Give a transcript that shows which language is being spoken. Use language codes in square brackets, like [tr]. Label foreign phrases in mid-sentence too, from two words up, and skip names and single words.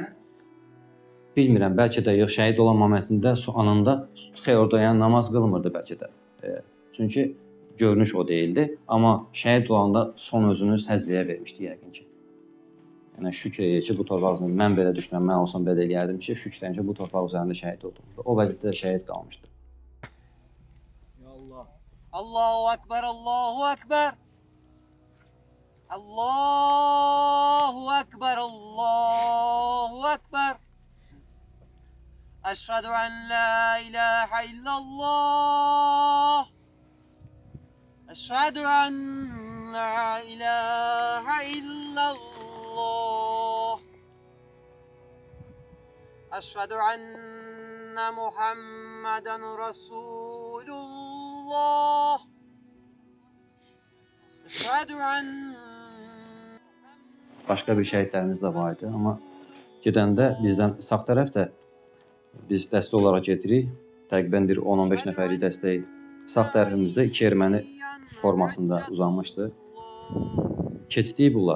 [az] Bilmirəm, bəlkə də yox, şəhid olan momentində, anında orada yəni namaz qılmırdı bəlkə də. Çünki görünüş o deyildi. Amma şəhid olanda son özünü səzliyə vermişdi yəqin ki. Yəni şükür edir ki, bu torpaq üzərində mən belə düşünürəm, mən olsam belə eləyərdim ki, şükür edirəm ki, bu torpaq üzərində şəhid oldum. O vəziyyətdə şəhid qalmışdı. [ar] يا الله. الله أكبر، الله أكبر. الله أكبر، الله أكبر. أشهد أن لا إله إلا الله. أشهد أن لا إله إلا الله. أشهد أن محمدا رسول الله. أشهد أن [az] Başqa bir şəhidlərimiz də var idi, amma gedəndə bizdən sağ tərəfdə biz dəstə olaraq gedirik. Təqribən bir 10-15 nəfərlik dəstək sağ tərəfimizdə 2 erməni formasında uzanmışdı. Keçdik bunları.